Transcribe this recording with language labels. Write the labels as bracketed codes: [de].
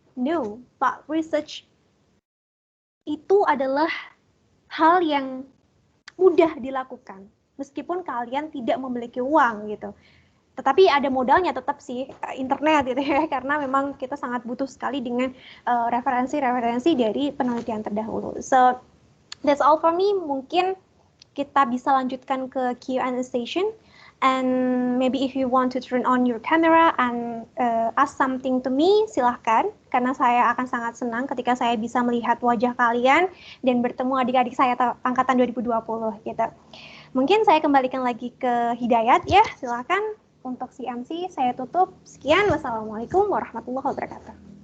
[en] No, but research [id] itu adalah hal yang mudah dilakukan meskipun kalian tidak memiliki uang gitu. Tetapi ada modalnya tetap sih, internet gitu ya, karena memang kita sangat butuh sekali dengan referensi-referensi dari penelitian terdahulu. [en] So that's all for me. [id] Mungkin kita bisa lanjutkan ke Q&A session. [en] And maybe if you want to turn on your camera and ask something to me, [id] silahkan. Karena saya akan sangat senang ketika saya bisa melihat wajah kalian dan bertemu adik-adik saya angkatan 2020 gitu. Mungkin saya kembalikan lagi ke Hidayat ya, silahkan. Untuk CMC saya tutup. Sekian, wassalamualaikum warahmatullahi wabarakatuh.